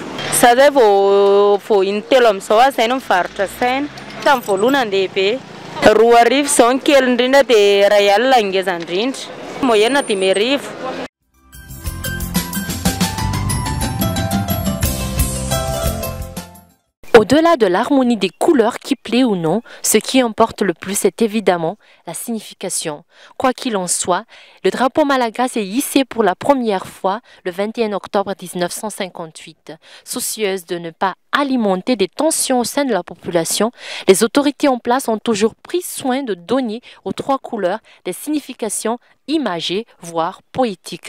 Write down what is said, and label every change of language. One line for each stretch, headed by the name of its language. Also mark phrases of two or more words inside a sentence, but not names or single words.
Malagasy: Za zay vao in-telo amin'izao aho zay no mivarotra saina tamin'ny voalohany ny lehibe. 2 arivo zao ny kely indrindra dia 2 alina ngeza indrindra. Moyenne 5 arivo.
French: Au-delà de l'harmonie des couleurs qui plaît ou non, ce qui importe le plus est évidemment la signification. Quoi qu'il en soit, le drapeau malagasy est hissé pour la première fois le 21 octobre 1958. Soucieuse de ne pas alimenter des tensions au sein de la population, les autorités en place ont toujours pris soin de donner aux trois couleurs des significations imagées, voire poétiques.